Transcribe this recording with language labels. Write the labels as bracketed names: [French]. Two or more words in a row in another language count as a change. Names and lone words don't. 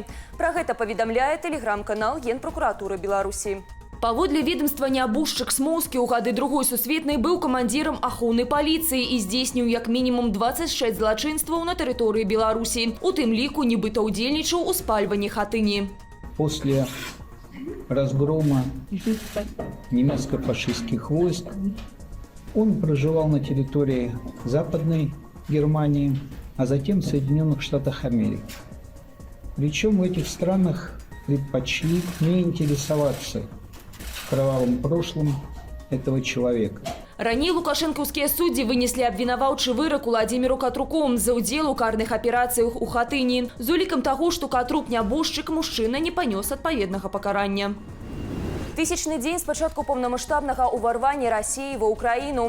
[Belarusian] Пра гэта паведамляе тэлеграм-канал Генпракуратуры Беларусі. Паводле ведомства нябожчык Смоўскі ў гады Другой сусветнай быў камандзірам ахоўнай паліцыі і здзейсніў як мінімум 26 злачынстваў на тэрыторыі Беларусі. У тым ліку нібыта ўдзельнічаў у спальванні хатыні. [Russian] После разгрома немецко-фашистских войск он проживал на территории Западной Германии, а затем в Соединенных Штатах Америки. Причем в этих странах предпочли не интересоваться кровавым прошлым этого человека. [Belarusian] Раней лукашэнкаўскія суддзі вынеслі абвінаваўчы вырак Уладзіміру Катруку за ўдзел у карных аперацыях у хатыні. З улікам таго, што Катрук нябожчык, мужчына не панёс адпаведнага пакарання. Тысячны дзень з пачатку поўнамаштабнага ўварвання Расіі ва ўкраіну.